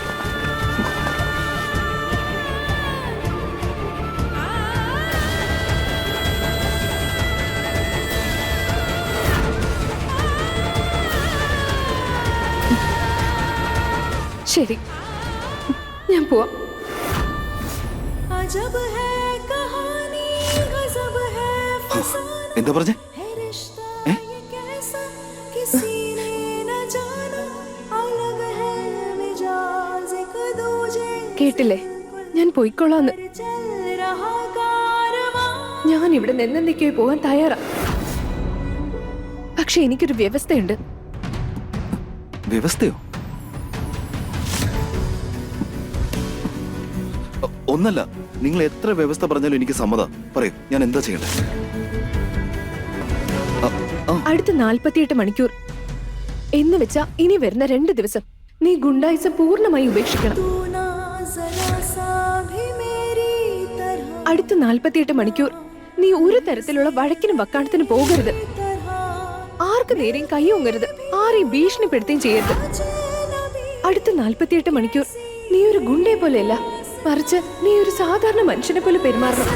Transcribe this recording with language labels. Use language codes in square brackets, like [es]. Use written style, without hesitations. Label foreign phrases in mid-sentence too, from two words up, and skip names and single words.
[ml] ശരി, ഞാൻ പോവാം. [hi] अजब है कहानी गजब है फसाना [ml] എന്താ പറഞ്ഞേ? [hi] है रिश्ता ये कैसा किसी ने न जाना अलग है मिजाज एक दूजे [ml] കേട്ടില്ലേ, ഞാൻ പോയിക്കോളാന്ന്. [hi] चल रहा कारवां [ml] ഞാൻ ഇവിടെ നിന്നെന്തൊക്കെയോ പോകാൻ തയ്യാറാ. പക്ഷെ എനിക്കൊരു വ്യവസ്ഥയുണ്ട്. വ്യവസ്ഥയോ? ഒന്നല്ല, നിങ്ങൾ എത്ര വ്യവസ്ഥ പറഞ്ഞാലും എനിക്ക് സമ്മതം. പറയൂ, ഞാൻ എന്താ ചെയ്യണ്ടേ? അടുത്ത 48 മണിക്കൂർ എന്ന് വെച്ചാ ഇനി വരുന്ന 2 ദിവസം നീ ഗുണ്ടായിസം പൂർണ്ണമായി ഉപേക്ഷിക്കണം. [hi] तू ना जरा सा भी मेरी तरह [ml] അടുത്ത 48 മണിക്കൂർ നീ ഒരു തരത്തിലുള്ള വഴക്കിനും വക്കാണത്തിനും പോകരുത്. ആർക്ക് നേരെയും കൈയൊങ്ങരുത്. ആരെയും ഭീഷണിപ്പെടുത്തുകയും ചെയ്യരുത്. അടുത്ത 48 മണിക്കൂർ നീ ഒരു ഗുണ്ടയെ പോലെയല്ല, മറിച്ച് നീ ഒരു സാധാരണ മനുഷ്യനെ പോലെ പെരുമാറണം.